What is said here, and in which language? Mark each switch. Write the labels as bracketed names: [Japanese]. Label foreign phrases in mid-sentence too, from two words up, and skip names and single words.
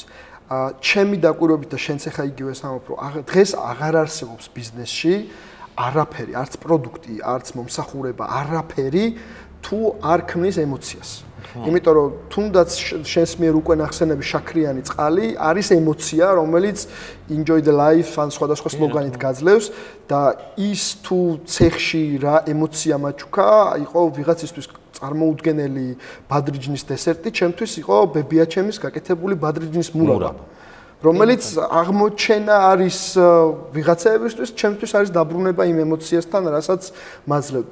[Georgian] ჩემი დაკვირვებით და შენც ახლა იგივე სამობ, რომ დღეს აღარ არსებობს ბიზნესში არაფერი, არც პროდუქტი, არც მომსახურება, არაფერი თუ არ ქმნის ემოციას. იმიტომ რომ თუნდაც შენს მიერ უკვე ნახსენები შაქრიანი წყალი არის ემოცია, რომელიც [English] enjoy the life [Georgian] ან სხვადასხვა სლოგანით გაძლევს და ის თუ ცეხში რა ემოცია მაჩუქა, იყო ვიღაცისთვის წარმოუდგენელი ბადრიჯნის დესერტი, ჩემთვის იყო ბებიაჩემის გაკეთებული ბადრიჯნის მურაბა. რომელიც აღმოჩენა არის ვიღაცაებისთვის, ჩემთვის არის დაბრუნება იმ ემოციასთან, რასაც მაძლევდა.